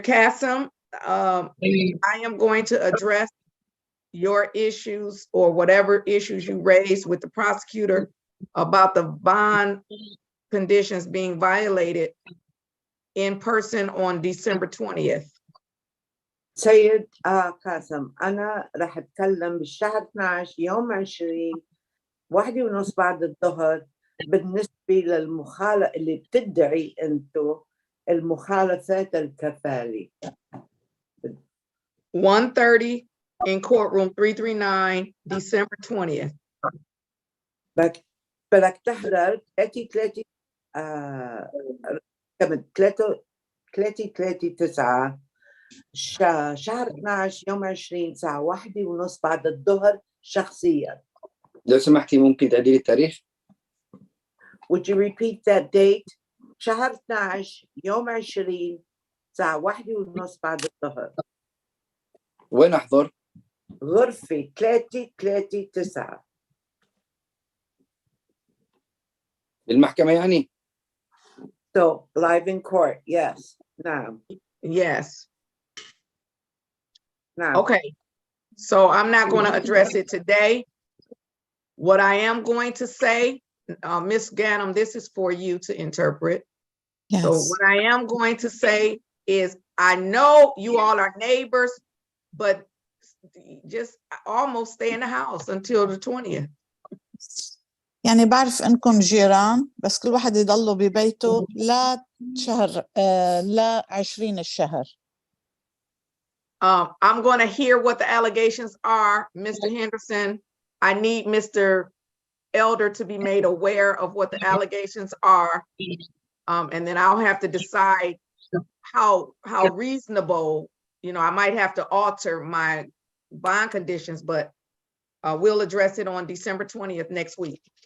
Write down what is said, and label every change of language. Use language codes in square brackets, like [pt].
[en] Kassem, I am going to address your issues or whatever issues you raised with the prosecutor about the bond conditions being violated in person on December 20th. [ar] سيد قاسم أنا رح أتكلم بالشهر 12 يوم 20 1:30 بعد الظهر بالنسبة للمخالفة اللي بتدعي أنتو المخالفات الكفالة. [en] 1:30 in courtroom 339, December 20th. [ar] بدك تحضر 3 9 شهر 12 يوم 20 الساعة 1:30 بعد الظهر شخصيا. لو سمحتي ممكن تعيدي لي التاريخ؟ [en] Would you repeat that date? [ar] شهر 12 يوم 20 الساعة 1:30 بعد الظهر. وين أحضر؟ غرفة 339. بالمحكمة يعني؟ [en] So live in court, yes. [ar] نعم. [en] Yes. [ar] نعم. [en] Okay, so I'm not going to address it today. What I am going to say, Ms. Ganem, this is for you to interpret. Yes. So what I am going to say is, I know you all are neighbors, but just almost stay in the house until the 20th. [ar] يعني بعرف انكم جيران بس كل واحد يضله ببيته لا شهر لا 20 الشهر. [en] I'm going to hear what the allegations are, Mr. Henderson. I need Mr. Elder to be made aware of what the allegations are. And then I'll have to decide how reasonable, you know, I might have to alter my bond conditions, but we'll address it on December 20th next week.